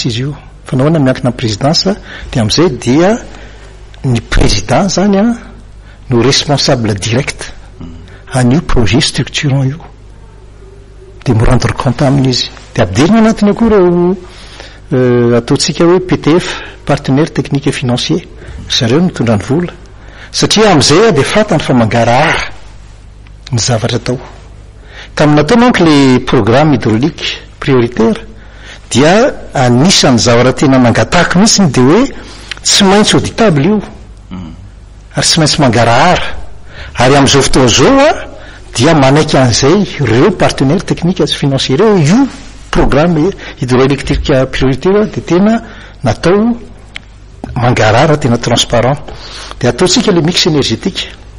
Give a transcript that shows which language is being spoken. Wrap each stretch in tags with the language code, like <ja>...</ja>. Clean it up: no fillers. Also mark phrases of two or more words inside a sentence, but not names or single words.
<mg>izy io fa nahoana miankina amin'ny présidence dia amin'izay dia ny président zany no</mg> <fr>responsable direct</fr> <mg>an'io</mg> <fr>projet structurant</fr> <mg>io dia mi</mg> <fr>rendre compte</fr> <mg>amin'izy dia ampidirina anatiny akoa reo ataontsika hoe PTF</mg> <fr>partenaire technique et financier</fr> <mg>zareo mitondra ny vola satria amin'izay dia fatany fa mangarahara ny zavatra atao taminatao manko</mg> <fr>le programme hydraulique prioritaire</fr> <mg>dia anisan'ny zavatra tena nangatahako mihitsy dia hoe tsy maintsy auditable io ary tsy maintsy mangarahara ary amin'izao fotoana zao dia manaiky an'izay reo</mg> <fr>partenaire technique financier</fr> <mg>reo io</mg> <fr>programme hydroélectrique prioritaire</fr> <mg>dia tena natao mangarahara tena transparent dia ataontsika</mg> <fr>le mix énergétique</fr>